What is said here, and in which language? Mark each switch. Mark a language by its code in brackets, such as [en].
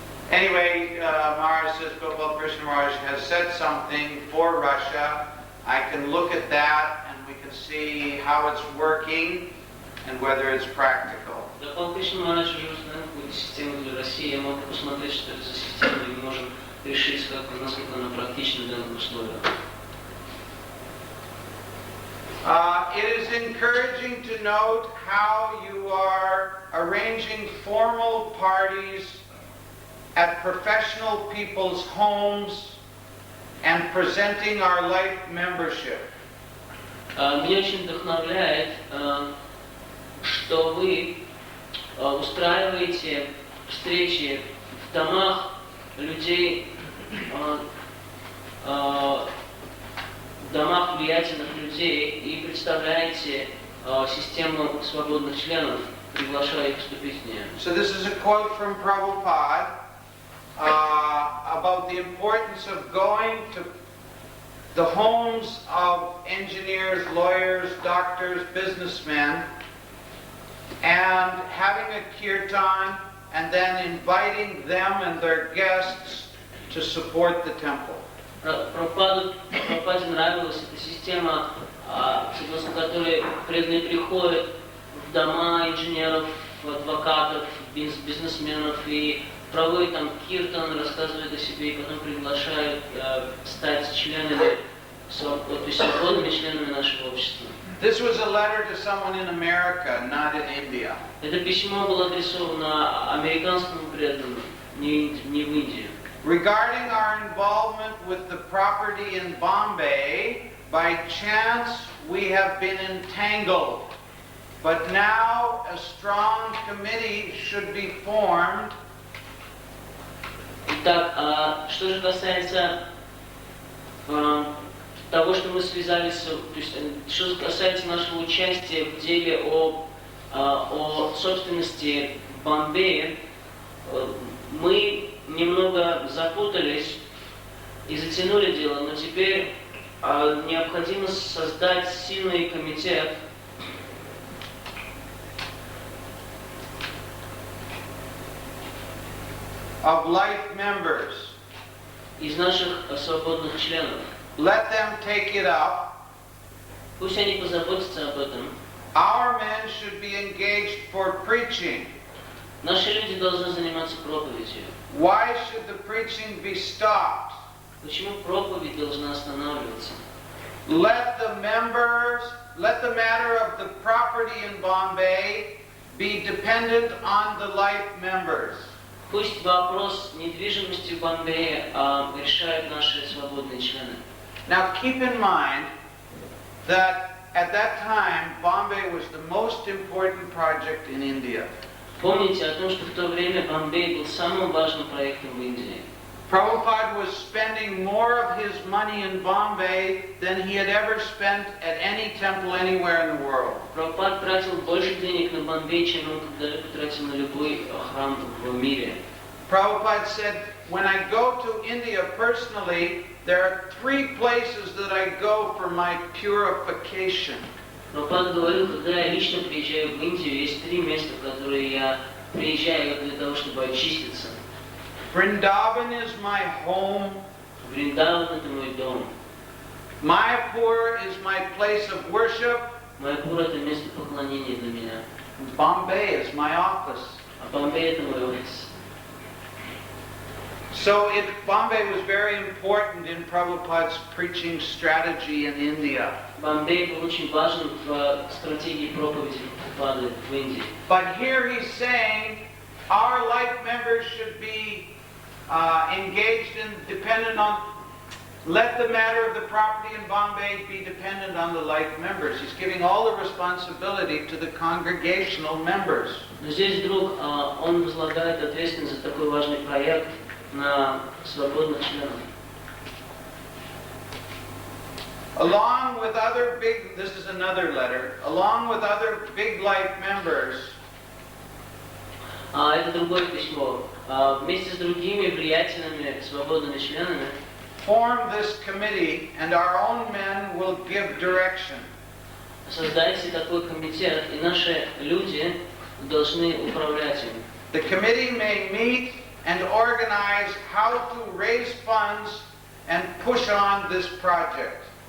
[en] Anyway, Maharaj says, Gopal Krishna Maharaj has said something for Russia. I can look at that and we can see how it's working and whether it's practical. [ru] Гопал Кришна Махарадж уже установил какую-то систему для России. Я могу посмотреть, что это за система, и мы можем решить, насколько она практична в данных условиях. [en] It is encouraging to note how you are arranging formal parties at professional people's homes and presenting our life membership. [ru] Меня очень вдохновляет, что вы устраиваете встречи в домах людей, в домах влиятельных людей и представляете систему свободных членов, приглашая их вступить в нее. [en] So this is a quote from Prabhupada about the importance of going to the homes of engineers, lawyers, doctors, businessmen, and having a kirtan and then inviting them and their guests to support the temple. [ru] Прабхупаде нравилась эта система, согласно которой преданные приходят в дома инженеров, адвокатов, бизнесменов и проводят там киртан, рассказывают о себе и потом приглашают стать членами, то есть свободными членами нашего общества. [en] This was a letter to someone in America, not in India. [ru] Это письмо было адресовано американскому преданному, не в Индию. [en] Regarding our involvement with the property in Bombay, by chance we have been entangled. But now a strong committee should be formed. [ru] Итак, что же касается того, что мы связались, то есть, что касается нашего участия в деле о собственности в Бомбее, мы немного запутались и затянули дело, но теперь необходимо создать сильный комитет, [en] of life members. [ru] Из наших свободных членов. [en] Let them take it up. [ru] Пусть они позаботятся об этом. [en] Our men should be engaged for preaching. [ru] Наши люди должны заниматься проповедью. [en] Why should the preaching be stopped? [ru] Почему проповедь должна останавливаться? [en] Let the matter of the property in Bombay be dependent on the life members. [ru] Пусть вопрос недвижимости в Бомбее решают наши свободные члены. [en] Now keep in mind that at that time Bombay was the most important project in India. [ru] Помните о том, что в то время Бомбей был самым важным проектом в Индии. [en] Prabhupada was spending more of his money in Bombay than he had ever spent at any temple anywhere in the world. [ru] Прабхупад тратил больше денег на Бомбей, чем он когда-либо тратил на любой храм в мире. [en] Prabhupada said, when I go to India personally, there are 3 places that I go for my purification. [ru] Прабхупад говорил, когда я лично приезжаю в Индию, есть 3 места, в которые я приезжаю для того, чтобы очиститься. [en] Vrindavan is my home. [ru] Вриндаван — это мой дом. [en] Mayapur is my place of worship. [ru] Майяпур — это место поклонения для меня. [en] Bombay is my office. [ru] А Бомбей — это мой офис. [en] So Bombay was very important in Prabhupada's preaching strategy in India. [ru] Бомбей был очень важен в стратегии проповеди Прабхупады в Индии. [en] But here he's saying our life members should be engaged and dependent on, let the matter of the property in Bombay be dependent on the life members. He's giving all the responsibility to the congregational members. [ru] Но здесь вдруг он возлагает ответственность за такой важный проект на свободных членов. [en] Along with other big, this is another letter, along with other big life members, [ru] Это другое письмо. Вместе с другими влиятельными, свободными членами [en] form this committee, and our own men will give direction. [ru] создайте такой комитет, и наши люди должны управлять им. [en] The committee may meet and organize how to raise funds and push on this project.